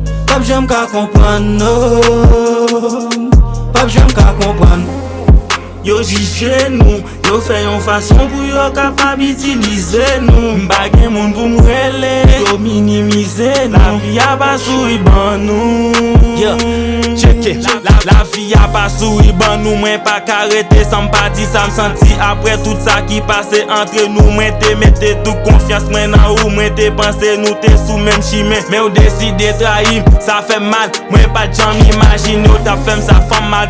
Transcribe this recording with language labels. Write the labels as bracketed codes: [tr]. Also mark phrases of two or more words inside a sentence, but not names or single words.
[ht] Pa p janm ka konprann, no. Pa p janm ka konprann. Yo jije nou, yo fè yon fason pou yo kapab itilize nou. M pa gen moun pou m rele, yo minimize nou. La vi a pa souri ban nou. [en] Yeah, check it. [ht] La, la, la vi a pa souri ban nou. Mwen pa ka rete san m pa di sa m santi. Apre tout sa ki pase antre nou, mwen te mete tout konfyans mwen nan ou. Mwen te panse nou te sou menm chimen, men ou deside trahi m. Sa fè mal, mwen pa janm imajine ou ta fè m sa fè mal.